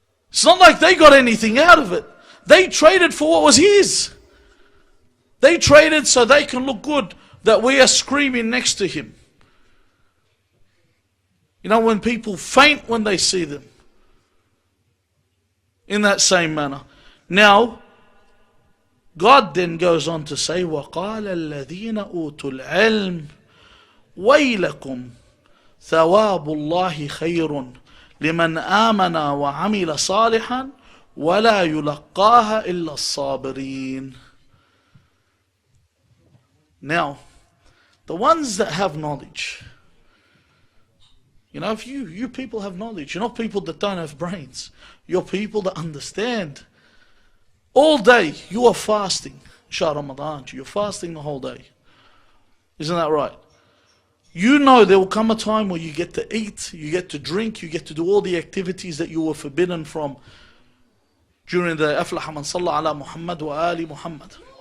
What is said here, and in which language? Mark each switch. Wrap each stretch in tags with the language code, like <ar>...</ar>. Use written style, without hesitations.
<en>It's not like they got anything out of it. They traded for what was his. They traded so they can look good, that we are screaming next to him. You know, when people faint when they see them. In that same manner. Now, God then goes on to say,</en> <ar>وَقَالَ الَّذِينَ أُوتُوا الْعِلْمِ وَيْلَكُمْ ثَوَابُ اللَّهِ خَيْرٌ لِمَنْ آمَنَ وَعَمِلَ صَالِحًا وَلَا يُلَقَّاهَا إِلَّا الصَّابِرِينَ.</ar> <en>Now, the ones that have knowledge, you know, if you people have knowledge, you're not people that don't have brains. You're people that understand. All day, you are fasting. Shah Ramadan, you're fasting the whole day. Isn't that right? You know there will come a time where you get to eat, you get to drink, you get to do all the activities that you were forbidden from during the</en> <ar>أفلح من صلى على محمد وآل محمد.</ar>